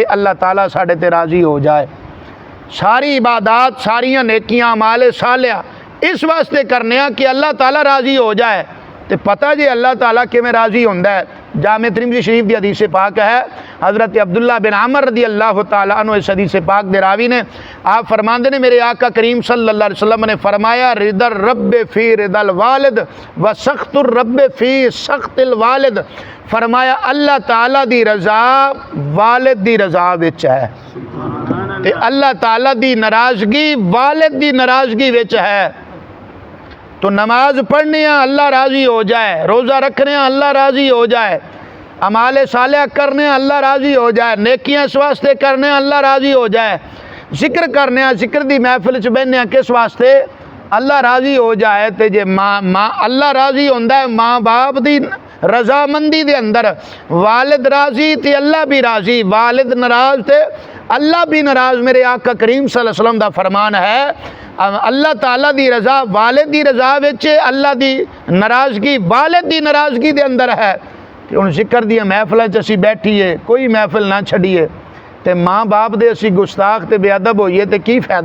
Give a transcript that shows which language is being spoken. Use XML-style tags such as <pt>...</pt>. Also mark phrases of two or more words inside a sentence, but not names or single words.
<pa>اللہ تعالیٰ ساڈے تے راضی ہو جائے۔ ساری عبادت، ساریاں نیکیاں، اعمال صالحہ اس واسطے کرنے کہ اللہ تعالیٰ راضی ہو جائے. تو پتا جی اللہ تعالیٰ کویں راضی ہوندا ہے? جامع ترمذی شریف کی حدیث پاک ہے، حضرت عبداللہ بن عمرو</pa> <ar>رضي الله تعالى عنه</ar> <pa>اس حدیث پاک دے راوی نے آپ فرماتے نے میرے آقا کریم</pa> <ar>صلى الله عليه وسلم</ar> <pa>نے فرمایا</pa> <ar>رضا الرب في رضا الوالد وسخط الرب في سخط الوالد.</ar> <pa>فرمایا اللہ تعالیٰ دی رضا والد دی رضا وچ ہے، تے اللہ تعالیٰ دی ناراضگی والد دی ناراضگی وچ ہے. تو نماز پڑھنے اللہ راضی ہو جائے، روزہ رکھنے اللہ راضی ہو جائے، اعمال صالحہ کرنے اللہ راضی ہو جائے، نیکیاں اس واسطے کرنے اللہ راضی ہو جائے، ذکر کرنے ذکر دی محفل چ بہنے کس واسطے? اللہ راضی ہو جائے. تو جے ماں اللہ راضی ہوندا ہے ماں باپ کی رضامندی دے اندر، والد راضی تو اللہ بھی راضی، والد ناراض تو اللہ بھی ناراض. میرے آقا کریم</pa> <ar>صلى الله عليه وسلم</ar> <pa>دا فرمان ہے اللہ تعالیٰ دی رضا والد دی رضا وچ، اللہ دی ناراضگی والد دی ناراضگی دے اندر ہے. کہ ہݨ ذکر دی محفل چ اسی بیٹھیے، کوئی محفل نہ چھڈیے، تو ماں باپ دے اسی گستاخ تے بے ادب ہوئیے تو کی فائدہ?</pa>